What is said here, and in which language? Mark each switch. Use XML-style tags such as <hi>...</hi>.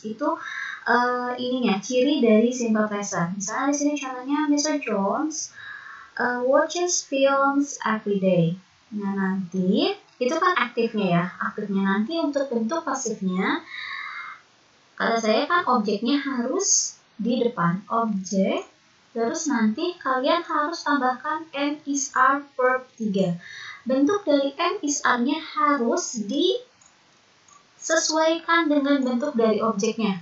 <id>Itu ininya ciri dari simple present. Misalnya di sini contohnya Mr.</id> <en>Jones watches films every day.</en> <id>Nah, nanti itu kan aktifnya ya. Aktifnya nanti untuk bentuk pasifnya, kata saya kan objeknya harus di depan. Objek, terus nanti kalian harus tambahkan am, is, are, verb 3. Bentuk dari am, is, are-nya harus disesuaikan dengan bentuk dari objeknya.</id>